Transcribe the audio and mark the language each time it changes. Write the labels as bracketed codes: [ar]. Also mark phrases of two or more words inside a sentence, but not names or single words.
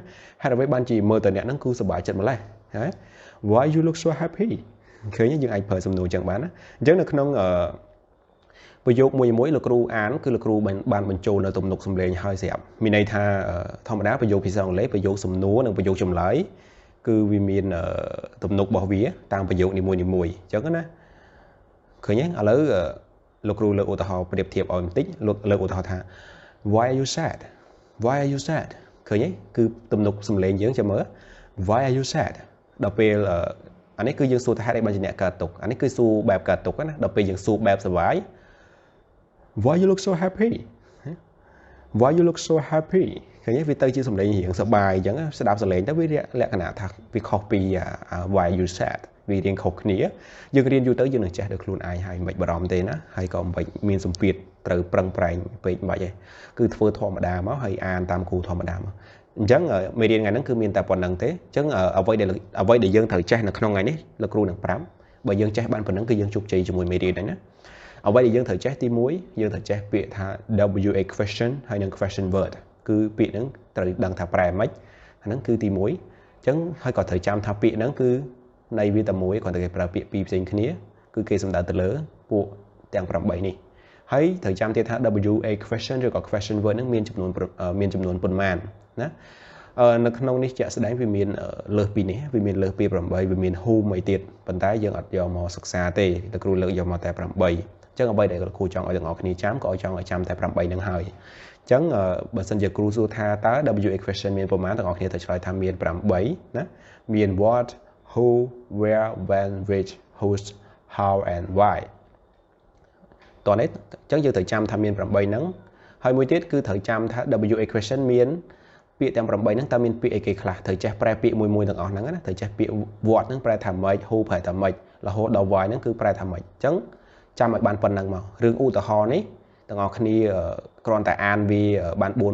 [km] ហេតុអ្វីបានជាមើលទៅអ្នកហ្នឹងគឺសប្បាយចិត្តម្ល៉េះហ៎ [en] Why you look so happy [km] ឃើញយើងអាចប្រើសំណួរចឹងបានណាអញ្ចឹងនៅក្នុងប្រយោគមួយលោកគ្រូអានគឺលោកគ្រូបានបញ្ចូលនៅទំនុកសំឡេងហើយស្រាប់មានន័យថាធម្មតាប្រយោគភាសាអង់គ្លេសប្រយោគសំណួរនិងប្រយោគចម្លើយគឺវាមានទំនុករបស់វាតាមប្រយោគនីមួយៗអញ្ចឹងណាឃើញទេឥឡូវលោកគ្រូលើកឧទាហរណ៍ប្រៀបធៀបឲ្យបន្តិចលើកឧទាហរណ៍ថា [en] Why are you sad? Why are you sad? [km] ឃើញទេគឺទំនុកសំឡេងយើងចាំមើល [en] Why are you sad? [km] ដល់ពេលអានេះគឺយើងសួរថាហេតុអីបានជាអ្នកកើតទុក្ខអានេះគឺសួរបែបកើតទុក្ខណាដល់ពេលយើងសួរបែបសុបាយ [en] Why you look so happy? Why you look so happy? [km] ឃើញទេវាទៅជាសំឡេងរៀងសប្បាយអញ្ចឹងស្ដាប់សំឡេងទៅវាលក្ខណៈថាវាខុសពី [en] Why you sad [km] វារៀងខុសគ្នាយើងរៀនយូរទៅយើងនឹងចេះដល់ខ្លួនឯងហើយមិនបាច់បារម្ភទេណាហើយក៏មិនបាច់មានសម្ពាធត្រូវប្រឹងប្រែងពេកមិនបាច់ទេគឺធ្វើធម្មតាមកហើយអានតាមគ្រូធម្មតាមកអញ្ចឹងមេរៀនថ្ងៃហ្នឹងគឺមានតែប៉ុណ្្នឹងទេអញ្ចឹងអ្វីដែលយើងត្រូវចេះនៅក្នុងថ្ងៃនេះ លោកគ្រូនឹងប្រាប់បើយើងចេះបានប៉ុណ្្នឹងគឺយើងជោគជ័យជាមួយមេរៀនហ្នឹងណាអ្វីដែលយើងត្រូវចេះទី1យើងត្រូវចេះពាក្យថា [en] WA question [km] ហើយនិង [en] question word [km] គឺពាក្យហ្នឹងត្រូវដឹងថាប្រែម៉េចអាហ្នឹងគឺទី1អញ្ចឹងហើយក៏ត្រូវចាំថាពាក្យហ្នឹងគឺនៃវាតែមួយគ្រាន់តែគេប្រើពាក្យពីរផ្សេងគ្នាគឺគេសំដៅ ទៅលើពួកទាំង8នេះហើយត្រូវចាំទៀតថា [en] WA question [km] ឬក៏ [en] question word [km] ហ្នឹងមានចំនួនប៉ុន្មានណានៅក្នុងនេះជាក់ស្ដែងវាមានលើសពីនេះវាមានលើសពី8វាមាន whom អីទៀតប៉ុន្តែ យើងអត់យកមកសិក្សាទេលោកគ្រូលើកយកមកតែ8អញ្ចឹងអ្វីដែលគ្រូចង់ឲ្យទាំងអស់គ្នាចាំក៏ចង់ឲ្យចាំតែ8ហ្នឹងហើយអញ្ចឹងបើ សិនជាគ្រូសួរថាតើ [en] WA question [km] មានប៉ុន្មានទាំងអស់គ្នាត្រូវឆ្លើយថាមាន8ណាមាន [en] what who where when which whose how and why [km] តោះនេះអញ្ចឹងយើងត្រូវចាំថាមាន8ហ្នឹងហើយមួយទៀតគឺត្រូវចាំថា [en] WA question [km] មានពាក្យទាំង8ហ្នឹងតើមានពាក្យអីគេខ្លះត្រូវចេះប្រែពាក្យមួយទាំងអស់ហ្នឹងណាត្រូវចេះពាក្យ what ហ្នឹងប្រែថាម៉េច who ប្រែថាម៉េចរហូតដល់ why ហ្នឹងគឺប្រែថាម៉េចអញ្ចឹងចាំឲ្យបានប៉ុណ្ណឹងមករឿងឧទាហរណ៍នេះទាំងអស់គ្នាគ្រាន់តែអានវាបាន